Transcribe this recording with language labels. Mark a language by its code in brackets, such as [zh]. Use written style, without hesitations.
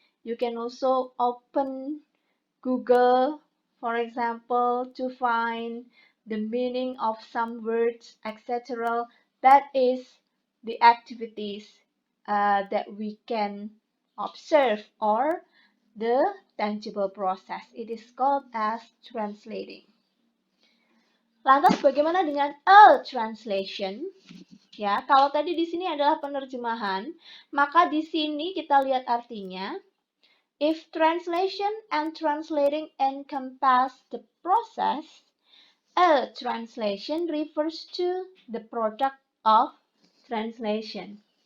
[en] You can also open Google, for example, to find the meaning of some words, etc. That is the activities that we can observe or the tangible process. It is called as translating. [id] Lantas bagaimana dengan a translation? Ya, kalau tadi di sini adalah penerjemahan, maka di sini kita lihat artinya. [en] If translation and translating encompass the process, a translation refers to the product of translation.